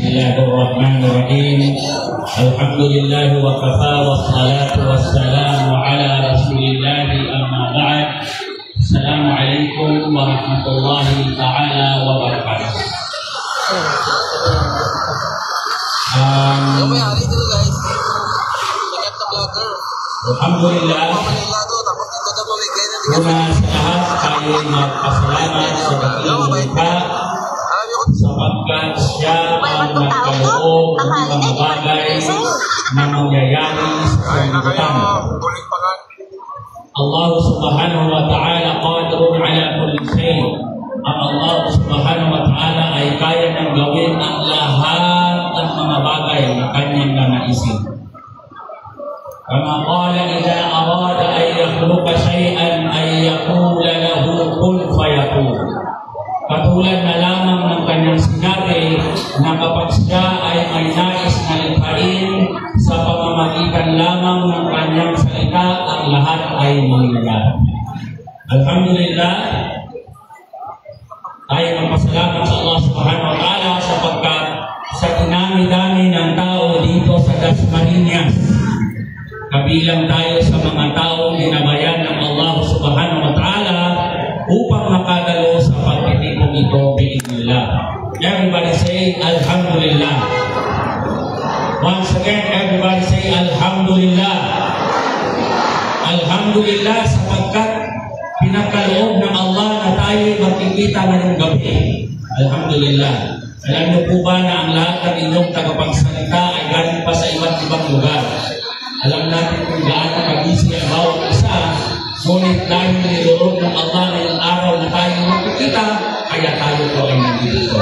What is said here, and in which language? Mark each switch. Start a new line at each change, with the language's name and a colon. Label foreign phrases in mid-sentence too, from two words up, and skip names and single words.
Arabic: الله الرحمن الرحيم الحمد لله وكفى والصلاة والسلام على رسول الله أما بعد السلام عليكم ورحمة الله تعالى وبركاته.
Filipino: Alhamdulillah, una sa lahat tayo magpasalamat sa dakilang lumikha sapagkat siya ang nagkaloob ng mga bagay na mangyayari sa sanlibutan.
Arabic: الله سبحانه وتعالى قادر على كل شيء.
Filipino: Ang Allah
Arabic: سبحانه وتعالى
Filipino: ay kaya nang gawin ang lahat ng mga bagay na kanyang nanaisin.
Arabic: كما قال إذا أراد أن يخلق شيئا أي يقول له كن فيكون.
Filipino: Katulad na lamang ng kanyang sinabi na kapag siya ay may nais na likhain sa pamamagitan lamang ng kanyang salita, ang lahat ay mangyayari. Alhamdulillah, tayo magpasalamat sa Allah
Arabic: سبحانه وتعالى
Filipino: sapagkat sa dinami-dami ng tao dito sa Dasmariñas, kabilang tayo sa mga taong ginabayan ng Allah
Arabic: سبحانه وتعالى
Filipino: upang makadalo sa pagtitipong ito bi'idnillah.
English: Everybody say Alhamdulillah. Once again, everybody say Alhamdulillah.
Filipino: Alhamdulillah sapagkat pinagkaloob ng Allah na tayo magkikita ngayong gabi. Alhamdulillah. Alam niyo po ba na ang lahat ng inyong tagapagsalita ay galing pa sa iba't ibang lugar? Alam natin kung gaano kabisi ang bawat isa, ngunit dahil niloob ng Allah na yung araw na tayo magkikita, kaya tayo po ay nandito.